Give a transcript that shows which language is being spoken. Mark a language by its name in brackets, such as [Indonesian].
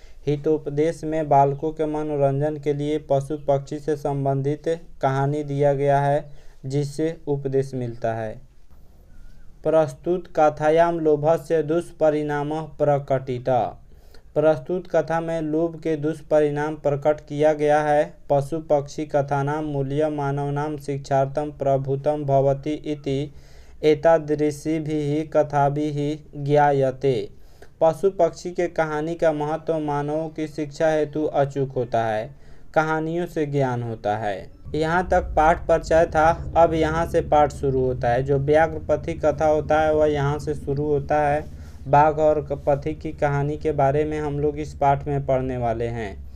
[Hindi] हितोपदेश में बालकों के मनोरंजन के लिए पशु पक्षी से संबंधित कहानी दिया गया है, जिससे उपदेश मिलता है। [Sanskrit] प्रस्तुत कथायां लोभस्य दुष्परिणामः प्रकटितः। [Hindi] प्रस्तुत कथा में लोभ के दुष्परिणाम प्रकट किया गया है। [Sanskrit] पशु पक्षी कथानां मूल्य मानवानां शिक्षार्थं प्रभूतं भवति इति एतादृशीभिः कथाभिः ज्ञायते। [Hindi] पशु पक्षी के कहानी का महत्व मानवों की शिक्षा हेतु अचूक होता है। कहानियों से ज्ञान होता है। यहाँ तक पाठ परिचय था। अब यहाँ से पाठ शुरू होता है। जो व्याघ्र पथी कथा होता है वह यहाँ से शुरू होता है। बाघ और पथी की कहानी के बारे में हम लोग इस पाठ में पढ़ने वाले हैं।